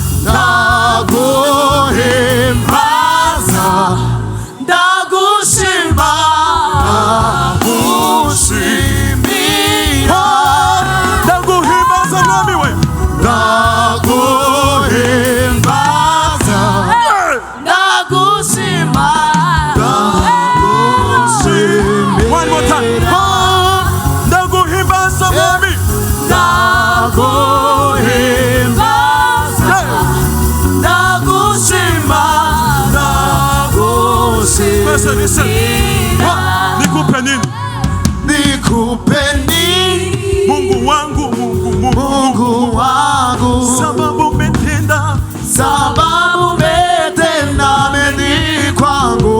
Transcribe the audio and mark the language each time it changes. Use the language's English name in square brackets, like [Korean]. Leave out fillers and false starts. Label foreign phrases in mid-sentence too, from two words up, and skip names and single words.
[Rundi] ndagushima ndagushimira ndaguhimbaza mwami we ndaguhimbaza ndagushima ndagushimira [English] one more time [Rundi] ndaguhimbaza mwami ndaguhimbaza ndagushima Listen. [Swahili] Nikupe nini? Nikupe nini? Mungu wangu, Mungu wangu, sababu umetenda mengi kwangu.